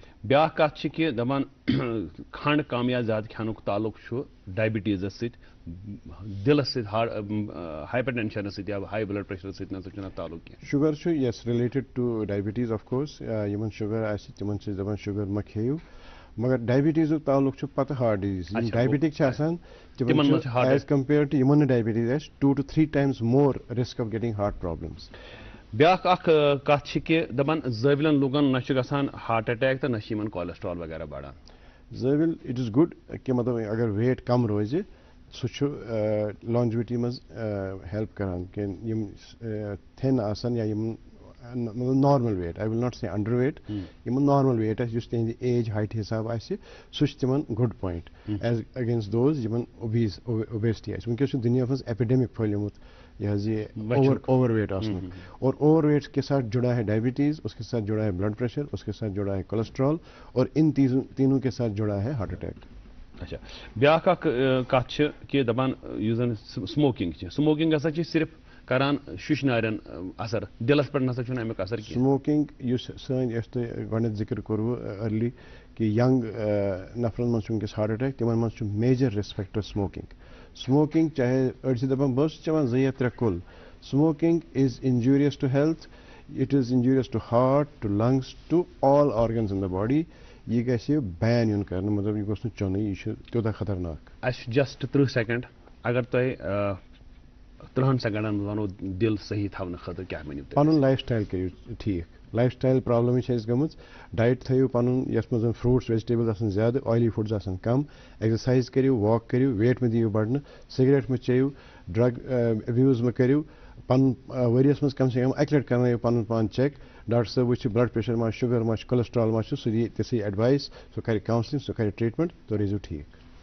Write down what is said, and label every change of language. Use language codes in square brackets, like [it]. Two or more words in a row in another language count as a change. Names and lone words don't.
[ks] بیٛاکھ کتھ چھِ کہِ دپان کھنڈ کم یا زیادٕ کھٮ۪نُک تعلق چھُ ڈایبِٹیٖزس سۭتۍ دِلس سۭتۍ ہایپر ٹینشنس سۭتۍ یا [en] high blood pressure [ks] سۭتۍ نسا چھُنہٕ تعلق کینٛہہ. شُگر چھُ یس [en] related to diabetes of course [ks] یِمن شُگر آسہِ تِمن چھِ أسۍ دپان شُگر مہ کھیٚیِو مگر ڈایبِٹیٖزُک تعلق چھُ پتہٕ [en] heart disease diabetic [ks] چھِ آسان تِمن چھِ [en] as compared to [ks] یِمن نہٕ ڈایبِٹیٖز آسہِ [en] 2 to 3 times more risk of getting heart problems. [ks] بیٛاکھ اکھ کتھ چھِ کہِ دپان زٲوِلٮ۪ن لُکن نہ چھُ گژھان [en] heart attack [ks] تہٕ نہ چھِ یِمن کولیسٹرال وغیرہ بڑان. زٲوِل [en] it is good [ks] کہِ مطلب اگر ویٹ کم روزِ سُہ چھُ لانجوِٹی منٛز ہیلپ کران کہِ یِم تھِن آسان یا یِم مطلب [en] normal weight I will not say under weight [ks] یِمن [en] normal weight [ks] آسہِ یُس تِہنٛدِ ایج ہایٹہِ حِساب آسہِ سُہ چھُ تِمن [en] good point as against those [ks] یِمن اوبیسٹی آسہِ. وٕنکیٚس چھُ دُنیاہس منٛز ایپِڈیمِک پھٔہلیومُت یہ حظ یہ اوور ویٹ آسنُک [ur] اور اوور ویٹ کے ساتھ جڑا ہے ڈائبٹیز اس کے ساتھ جڑا ہے بلڈ پریشر اس کے ساتھ جڑا ہے کولیسٹرول اور ان تینوں کے ساتھ جڑا ہے ہارٹ اٹیک. [ks] اچھا بیٛاکھ اکھ کتھ چھِ کہِ دپان یُس زن سموکنگ چھِ سموکنگ ہسا چھِ صرف کران شُشنارٮ۪ن اثر دِلس پٮ۪ٹھ نسا چھُنہٕ امیُک اثر کینٛہہ. سموکنگ یُس سٲنۍ یۄس تۄہہِ گۄڈنٮ۪تھ ذِکر کوٚروٕ أرلی کہِ ینگ نفرن منٛز چھُ وٕنکیٚس [en] heart attack [ks] تِمن منٛز چھُ [en] major risk factor [ks] سموکنگ. سموکنگ چاہے أڑۍ چھِ دپان بہٕ اوسُس چٮ۪وان 2 یا 3 کُل. [en] smoking is injurious to health it is injurious to heart to lungs to all organs in the body. [ks] یہِ گژھِ بین یُن کرنہٕ مطلب یہِ گوٚژھ نہٕ چونُے یہِ چھُ تیوٗتاہ خطرناک. اَسہِ چھُ جسٹ 30 سیکنڈ اگر تۄہہِ 30 سیکنڈن منٛز ونو دِل صحیح تھاونہٕ خٲطرٕ کیٛاہ ؤنِو تُہۍ. پنُن [en] lifestyle [ks] کٔرِو ٹھیٖک [en] lifestyle [ks] پرابلمٕے چھِ اَسہِ گٔمٕژ ڈایٹ تھٲیِو پنُن یتھ منٛز [en] fruits vegetables [ks] آسان زیادٕ [en] oily foods [ks] آسان کم ایگزرسایز کٔرِو واک کٔرِو ویٹ مہ دِیِو بڑنہٕ سِگریٹ مہ چیٚیِو [en] drug abuse [ks] مہ کٔرِو پنُن ؤریس منٛز کم سے کم 1 لٹہِ کرنٲیِو پنُن پان چیک ڈاکٹر صٲب وٕچھِ [en] blood pressure [ks] ما شُگر ما چھُ کولیسٹرال ما چھُ سُہ دِیہِ تِژھٕے ایڈوایس سُہ کرِ کاونسلنگ سُہ کرِ ٹریٖٹمنٹ تُہۍ روٗزِو ٹھیٖک.